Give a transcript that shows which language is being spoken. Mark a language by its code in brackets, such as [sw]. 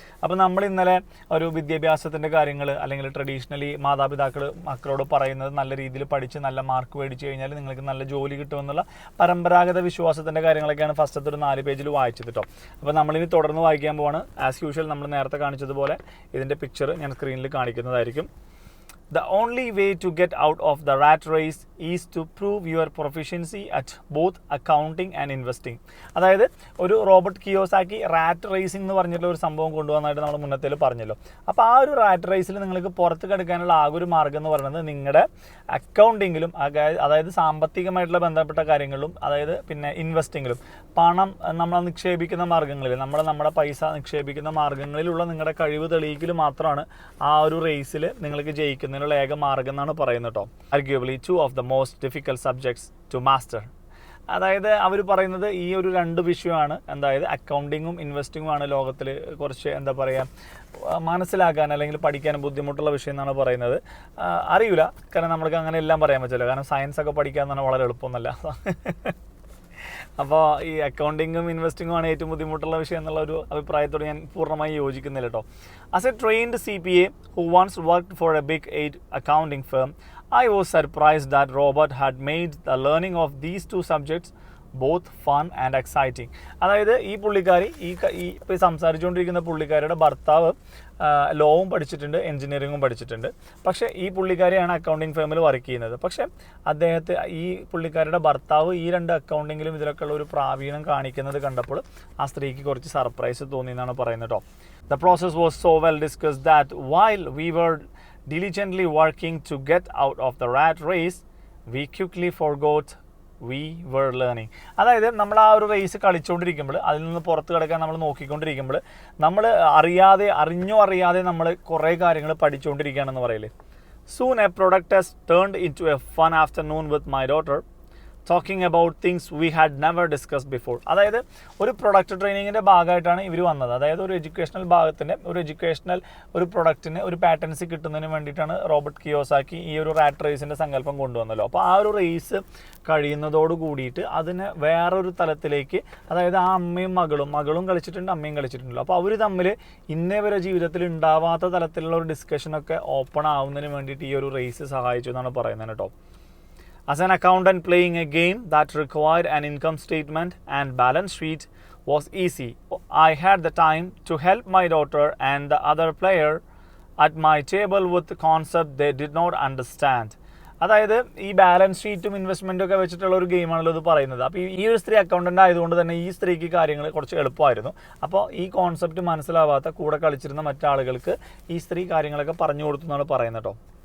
[ml] അപ്പോൾ നമ്മൾ ഇന്നലെ ഒരു വിദ്യാഭ്യാസത്തിൻ്റെ കാര്യങ്ങൾ അല്ലെങ്കിൽ ട്രഡീഷണലി മാതാപിതാക്കൾ മക്കളോട് പറയുന്നത് നല്ല രീതിയിൽ പഠിച്ച് നല്ല മാർക്ക് മേടിച്ചു കഴിഞ്ഞാൽ നിങ്ങൾക്ക് നല്ല ജോലി കിട്ടുമെന്നുള്ള പരമ്പരാഗത വിശ്വാസത്തിൻ്റെ കാര്യങ്ങളൊക്കെയാണ് ഫസ്റ്റത്തെ ഒരു 4 പേജിൽ വായിച്ചത് കേട്ടോ. അപ്പോൾ നമ്മളിനി തുടർന്ന് വായിക്കാൻ പോവാണ്. [en] as usual [ml] നമ്മൾ നേരത്തെ കാണിച്ചതുപോലെ ഇതിൻ്റെ പിക്ചർ ഞാൻ സ്ക്രീനിൽ കാണിക്കുന്നതായിരിക്കും. [en] The only way to get out of the rat race is to prove your proficiency at both accounting and investing. [ml] അതായത് ഒരു റോബർട്ട് കിയോസാക്കി റാറ്റ് റേസിംഗ് എന്ന് പറഞ്ഞിട്ടുള്ള ഒരു സംഭവം കൊണ്ടുവന്നായിട്ട് നമ്മൾ മുന്നത്തേൽ പറഞ്ഞല്ലോ. അപ്പോൾ ആ ഒരു റാറ്റ് റേസിൽ നിങ്ങൾക്ക് പുറത്ത് കിടക്കാനുള്ള ആകെ ഒരു മാർഗ്ഗം എന്ന് പറയുന്നത് നിങ്ങളുടെ അക്കൗണ്ടിങ്ങിലും അതായത് സാമ്പത്തികമായിട്ടുള്ള ബന്ധപ്പെട്ട കാര്യങ്ങളിലും അതായത് പിന്നെ ഇൻവെസ്റ്റിങ്ങിലും പണം നമ്മൾ നിക്ഷേപിക്കുന്ന മാർഗ്ഗങ്ങളിൽ നമ്മുടെ പൈസ നിക്ഷേപിക്കുന്ന മാർഗ്ഗങ്ങളിലുള്ള നിങ്ങളുടെ കഴിവ് തെളിയിക്കൽ മാത്രമാണ് ആ ഒരു റേസിൽ നിങ്ങൾക്ക് ജയിക്കുന്നത് ഏക മാർഗം എന്നാണ് പറയുന്നത് കേട്ടോ. [en] Arguably 2 of the most difficult subjects to master. [ml] അതായത് അവർ പറയുന്നത് ഈ ഒരു 2 വിഷയമാണ്, അതായത് അക്കൗണ്ടിങ്ങും ഇൻവെസ്റ്റിങ്ങുമാണ് ലോകത്തിൽ കുറച്ച് എന്താ പറയുക മനസ്സിലാക്കാൻ അല്ലെങ്കിൽ പഠിക്കാൻ ബുദ്ധിമുട്ടുള്ള വിഷയം എന്നാണ് പറയുന്നത്. അറിയില്ല, കാരണം നമ്മൾക്ക് അങ്ങനെ എല്ലാം പറയാൻ പറ്റില്ല, കാരണം സയൻസ് ഒക്കെ പഠിക്കാൻ തന്നെ വളരെ എളുപ്പമൊന്നുമല്ല. അപ്പോൾ ഈ അക്കൗണ്ടിങ്ങും ഇൻവെസ്റ്റിങ്ങും ആണ് ഏറ്റവും ബുദ്ധിമുട്ടുള്ള വിഷയം എന്നുള്ള ഒരു അഭിപ്രായത്തോട് ഞാൻ പൂർണ്ണമായി യോജിക്കുന്നില്ല കേട്ടോ. [en] As a trained CPA who once worked for a big 8 accounting firm, I was surprised that Robert had made the learning of these 2 subjects both fun and exciting. [ml] അതായത് ഈ പുള്ളിക്കാരി ഇപ്പോൾ സംസാരിച്ചുകൊണ്ടിരിക്കുന്ന പുള്ളിക്കാരിയുടെ ഭർത്താവ് ലോവും പഠിച്ചിട്ടുണ്ട്, എൻജിനീയറിങ്ങും പഠിച്ചിട്ടുണ്ട്. പക്ഷേ ഈ പുള്ളിക്കാരിയാണ് അക്കൗണ്ടിങ് ഫേമിൽ വർക്ക് ചെയ്യുന്നത്. പക്ഷേ ഈ പുള്ളിക്കാരിയുടെ ഭർത്താവ് ഈ 2 അക്കൗണ്ടിങ്ങിലും ഇതിലൊക്കെയുള്ള ഒരു പ്രാവീണ്യം കാണിക്കുന്നത് കണ്ടപ്പോൾ ആ സ്ത്രീക്ക് കുറച്ച് സർപ്രൈസ് തോന്നി എന്നാണ് പറയുന്നത് കേട്ടോ. [en] The process was so well discussed that while we were diligently working to get out of the rat race, we quickly forgot we were learning. [ml] അതായത് നമ്മൾ ആ ഒരു റേസ് കളിച്ചുകൊണ്ടിരിക്കുമ്പോൾ അതിൽ നിന്ന് പുറത്ത് കിടക്കാൻ നമ്മൾ നോക്കിക്കൊണ്ടിരിക്കുമ്പോൾ നമ്മൾ അറിഞ്ഞോ അറിയാതെ നമ്മൾ കുറേ കാര്യങ്ങൾ പഠിച്ചുകൊണ്ടിരിക്കുകയാണെന്ന് പറയില്ലേ. [en] Soon a product test turned into a fun afternoon with my daughter talking about things we had never discussed before. [ml] അതായത് ഒരു പ്രൊഡക്റ്റ് ട്രെയിനിങ്ങിൻ്റെ ഭാഗമായിട്ടാണ് ഇവർ വന്നത്. അതായത് ഒരു എഡ്യൂക്കേഷണൽ ഭാഗത്തിൻ്റെ ഒരു പ്രൊഡക്റ്റിന് ഒരു പാറ്റൻസി കിട്ടുന്നതിന് വേണ്ടിയിട്ടാണ് റോബർട്ട് കിയോസാക്കി ഈ ഒരു റാറ്റ് റേസിൻ്റെ സങ്കല്പം കൊണ്ടുവന്നല്ലോ. അപ്പോൾ ആ ഒരു റേസ് കഴിയുന്നതോട് കൂടിയിട്ട് അതിനെ വേറൊരു തലത്തിലേക്ക്, അതായത് ആ അമ്മയും മകളും കളിച്ചിട്ടുണ്ട്, അമ്മയും കളിച്ചിട്ടുണ്ടല്ലോ. അപ്പോൾ അവർ തമ്മിൽ ഇന്നേ വരെ ജീവിതത്തിൽ ഉണ്ടാവാത്ത തലത്തിലുള്ള ഒരു ഡിസ്കഷനൊക്കെ ഓപ്പൺ ആവുന്നതിന് വേണ്ടിയിട്ട് ഈ ഒരു റേസ് സഹായിച്ചു എന്നാണ് പറയുന്നത് കേട്ടോ. [en] As an accountant, playing a game that required an income statement and balance sheet was easy. I had the time to help my daughter and the other player at my table with the concept they did not understand. [ml] അതായത് ഈ balance ഷീറ്റും ഇൻവെസ്റ്റ്മെൻറ്റും ഒക്കെ വെച്ചിട്ടുള്ള ഒരു ഗെയിമാണല്ലോ ഇത് പറയുന്നത്. അപ്പോൾ ഈ ഒരു സ്ത്രീ അക്കൗണ്ടൻ്റ് ആയതുകൊണ്ട് തന്നെ ഈ സ്ത്രീക്ക് കാര്യങ്ങൾ കുറച്ച് എളുപ്പമായിരുന്നു. അപ്പോൾ ഈ കോൺസെപ്റ്റ് മനസ്സിലാവാത്ത കൂടെ കളിച്ചിരുന്ന മറ്റാളുകൾക്ക് ഈ സ്ത്രീ കാര്യങ്ങളൊക്കെ പറഞ്ഞു കൊടുത്തു എന്നാണ് പറയുന്നത് കേട്ടോ.